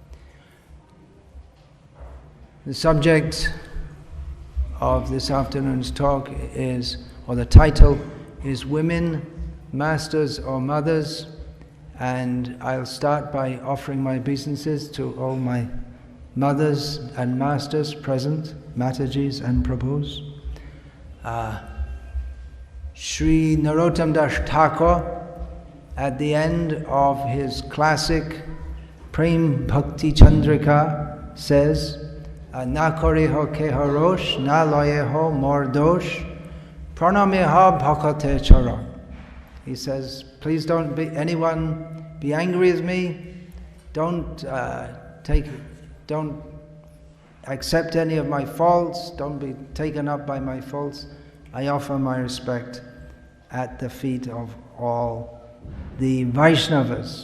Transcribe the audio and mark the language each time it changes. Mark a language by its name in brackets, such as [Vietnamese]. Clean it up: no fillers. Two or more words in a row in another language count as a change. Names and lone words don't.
[English] The subject of this afternoon's talk is, or the title is, Women, Masters or Mothers, and I'll start by offering my obeisances to all my mothers and masters present, Matajis and Prabhus. Sri Narottam Das Thakur, at the end of his classic Prem Bhakti Chandrika, says, [Bangla] না করিহ কেহ রোষ, না লইহ মোর দোষ, প্রণমহ ভকত চরণ. [English] He says, please don't be angry with me. Don't accept any of my faults. Don't be taken up by my faults. I offer my respect at the feet of all the Vaishnavas.